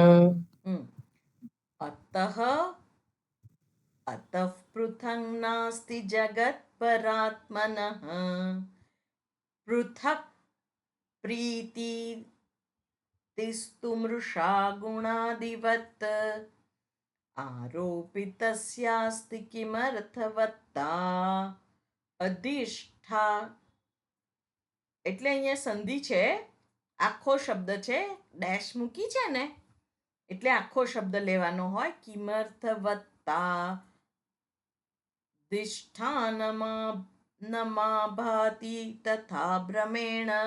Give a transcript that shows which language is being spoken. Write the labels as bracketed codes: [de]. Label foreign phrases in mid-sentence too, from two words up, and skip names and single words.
[sa] अतः अतः पृथक् नास्ति जगत् परात्मनः पृथक् प्रीति तिस्तु मृषा गुणादिवत् आरोपितस्यास्ति किमर्थवत्ता [gu] અધિષ્ઠા એટલે અહીંયા સંધિ છે, આખો શબ્દ છે, ડેશ મૂકી છે ને એટલે આખો શબ્દ લેવાનો હોય. [sa] કિમર્થવત્તા દિષ્ઠાનમાભાતિ તથા ભ્રમેણ.